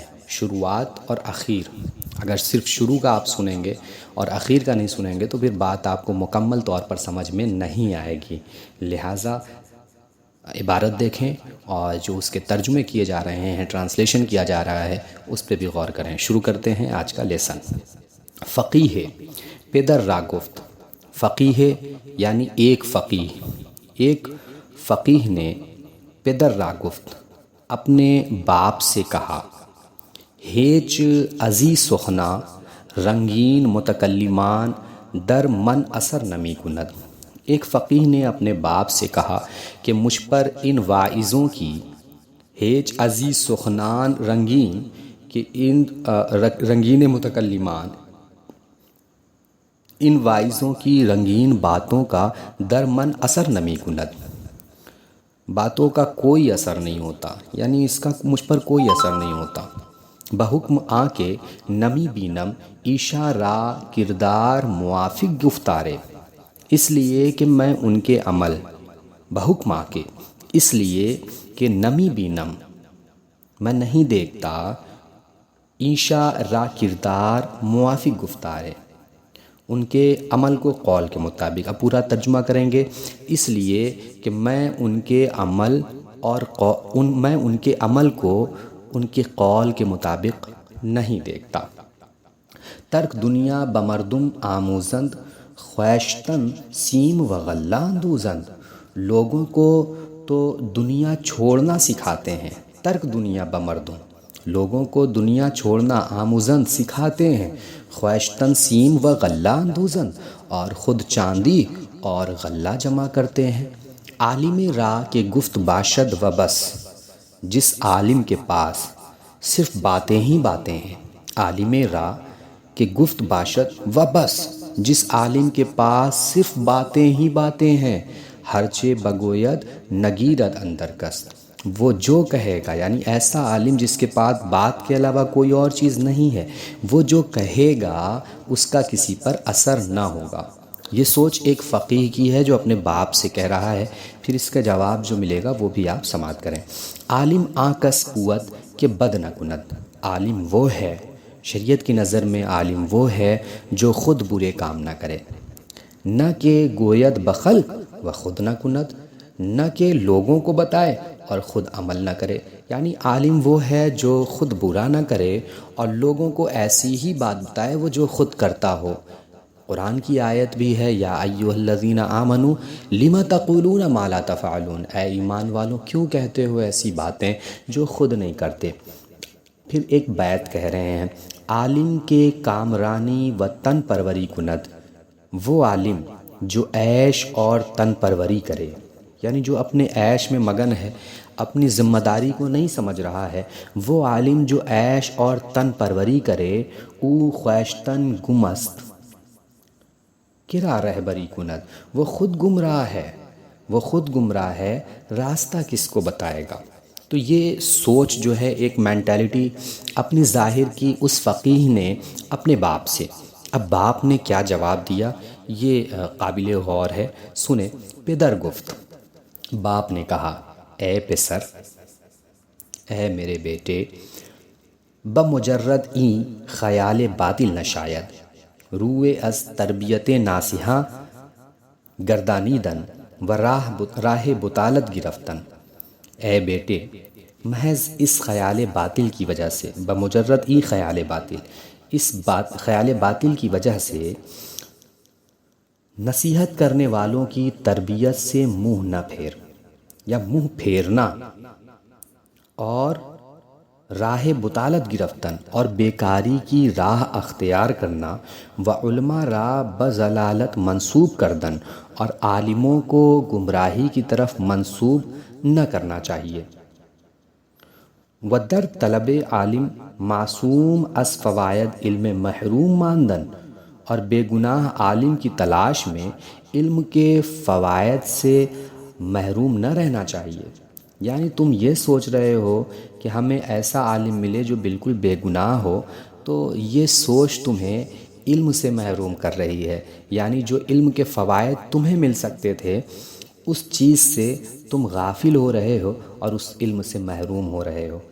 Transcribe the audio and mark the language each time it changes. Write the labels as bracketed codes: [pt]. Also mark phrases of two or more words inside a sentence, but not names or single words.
[ur] شروعات اور اخیر، اگر صرف شروع کا آپ سنیں گے اور اخیر کا نہیں سنیں گے تو پھر بات آپ کو مکمل طور پر سمجھ میں نہیں آئے گی، لہٰذا عبارت دیکھیں اور جو اس کے ترجمے کیے جا رہے ہیں، ٹرانسلیشن کیا جا رہا ہے، اس پہ بھی غور کریں۔ شروع کرتے ہیں آج کا لیسن۔ [fa] فقیہ پدر را گفت۔ [ur] فقیہ یعنی ایک فقیہ نے [fa] پدر را گفت [ur] اپنے باپ سے کہا، [fa] ہیچ ازی سخنا رنگین متکلمان در من اثر نمی کند۔ [ur] ایک فقیہ نے اپنے باپ سے کہا کہ مجھ پر ان واعظوں کی، [fa] ہیچ ازی سخنان رنگین، [ur] کہ ان [fa] رنگین متکلمان، [ur] ان واعظوں کی رنگین باتوں کا [fa] در من اثر نمی کند، [ur] باتوں کا کوئی اثر نہیں ہوتا، یعنی اس کا مجھ پر کوئی اثر نہیں ہوتا۔ [fa] بحکم آ کے نمی بینم ایشا را کردار موافق گفتارے، [ur] اس لیے کہ میں ان کے عمل، [fa] بحکم آ کے [ur] اس لیے کہ [fa] نمی بینم [ur] میں نہیں دیکھتا، [fa] ایشا را کردار موافق گفتارے [ur] ان کے عمل کو قول کے مطابق۔ اب پورا ترجمہ کریں گے، اس لیے کہ میں ان کے عمل اور میں ان کے عمل کو ان کے قول کے مطابق نہیں دیکھتا۔ [fa] ترک دنیا بمردم آموزند خویشتن سیم و غلان دوزند۔ [ur] لوگوں کو تو دنیا چھوڑنا سکھاتے ہیں، [fa] ترک دنیا بمردم، [ur] لوگوں کو دنیا چھوڑنا، آموزند سکھاتے ہیں، [fa] خویشتن سیم و غلان دوزند، [ur] اور خود چاندی اور غلہ جمع کرتے ہیں۔ [fa] عالم راہ کے گفت باشد و بس، [ur] جس عالم کے پاس صرف باتیں ہی باتیں ہیں، [fa] عالم راہ کہ گفت باشد و بس، [ur] جس عالم کے پاس صرف باتیں ہی باتیں ہیں، [fa] ہرچے بگوید نگیرد اندر کست، [ur] وہ جو کہے گا، یعنی ایسا عالم جس کے پاس بات کے علاوہ کوئی اور چیز نہیں ہے، وہ جو کہے گا اس کا کسی پر اثر نہ ہوگا۔ یہ سوچ ایک فقیہ کی ہے جو اپنے باپ سے کہہ رہا ہے، پھر اس کا جواب جو ملے گا وہ بھی آپ سماعت کریں۔ [fa] عالم آکس قوت کہ بد نہ کند، [ur] عالم وہ ہے، شریعت کی نظر میں عالم وہ ہے جو خود برے کام نہ کرے، [fa] نہ کہ گوید بخلق و خود نہ کند، [ur] نہ کہ لوگوں کو بتائے اور خود عمل نہ کرے، یعنی عالم وہ ہے جو خود برا نہ کرے اور لوگوں کو ایسی ہی بات بتائے وہ جو خود کرتا ہو۔ قرآن کی آیت بھی ہے، [ar] یا ایھا الذین آمنوا لم تقولون ما لا تفعلون، [ur] اے ایمان والوں کیوں کہتے ہو ایسی باتیں جو خود نہیں کرتے۔ پھر ایک بیت کہہ رہے ہیں، [fa] عالم کے کامرانی و تن پروری کند، [ur] وہ عالم جو عیش اور تن پروری کرے، یعنی جو اپنے عیش میں مگن ہے، اپنی ذمہ داری کو نہیں سمجھ رہا ہے، وہ عالم جو عیش اور تن پروری کرے، [fa] او خویشتن گمست کرا رہبری کند، [ur] وہ خود گمراہ ہے، وہ خود گمراہ ہے، راستہ کس کو بتائے گا۔ تو یہ سوچ جو ہے، ایک مینٹیلٹی اپنی ظاہر کی اس فقیہ نے اپنے باپ سے۔ اب باپ نے کیا جواب دیا یہ قابل غور ہے، سنیں۔ [fa] پدر گفت، [ur] باپ نے کہا، اے پسر، اے میرے بیٹے، [fa] بمجرد این خیال باطل نشاید، روئے از تربیت ناصحاں گردانیدن و راہ بطالت گرفتن۔ [ur] اے بیٹے، محض اس خیال باطل کی وجہ سے، [fa] بمجرد ای خیال باطل، [ur] اس خیال باطل کی وجہ سے نصیحت کرنے والوں کی تربیت سے منہ نہ پھیر یا منہ پھیرنا، اور [fa] راہ بطالت گرفتن [ur] اور بیکاری کی راہ اختیار کرنا، [fa] و علماء را بضلالت منسوب کردن [ur] اور عالموں کو گمراہی کی طرف منسوب نہ کرنا چاہیے، [fa] و در طلب عالم معصوم از فوائد علم محروم ماندن، [ur] اور بے گناہ عالم کی تلاش میں علم کے فوائد سے محروم نہ رہنا چاہیے۔ یعنی تم یہ سوچ رہے ہو کہ ہمیں ایسا عالم ملے جو بالکل بے گناہ ہو، تو یہ سوچ تمہیں علم سے محروم کر رہی ہے، یعنی جو علم کے فوائد تمہیں مل سکتے تھے اس چیز سے تم غافل ہو رہے ہو اور اس علم سے محروم ہو رہے ہو۔